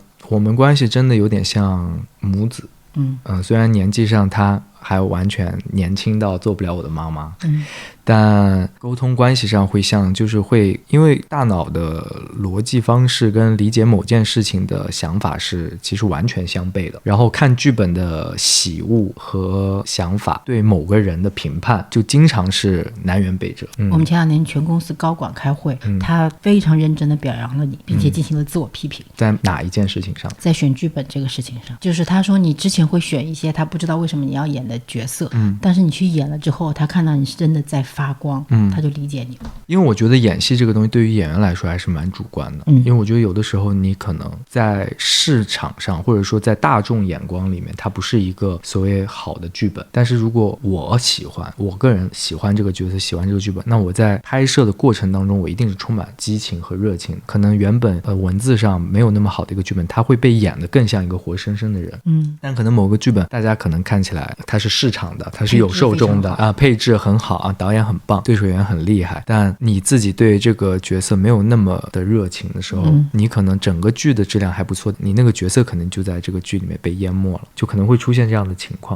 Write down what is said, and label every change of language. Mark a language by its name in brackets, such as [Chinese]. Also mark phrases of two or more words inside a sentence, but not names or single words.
[Chinese] 我們關係真的有點像母子。雖然年紀上他還完全年輕到做不了我的媽媽，但溝通關係上会像，就是會因為大腦的邏輯方式跟理解某件事情的想法是其實完全相悖的，然後看劇本的喜惡和想法对某個人的評判就經常是南轅北轍。我們前2年全公司高管開會，他非常認真地表揚了你，並且進行了自我批評。在哪一件事情上？在選劇本這個事情上，就是他說你之前會選一些他不知道為什麼你要演的角色，但是你去演了之後，他看到你是真的在發光，他就理解你了。因为我覺得演戲這個東西對於演員來說還是蠻主觀的，因為我覺得有的時候你可能在市場上或者說在大眾眼光裡面它不是一個所謂好的劇本，但是如果我個人喜歡這個角色，喜歡這個劇本，那我在拍攝的過程當中我一定是充滿激情和熱情，可能原本文字上沒有那麼好的一個劇本，它會被演得更像一個活生生的人，但可能某個劇本大家可能看起來它是市場的，它是有受眾的啊，配置很好啊，導演很棒，對手演員很厲害，但你自己對這個角色沒有那麼的熱情的時候，你可能整個劇的質量還不錯，你那個角色可能就在這個劇裡面被淹沒了，就可能會出現這樣的情況。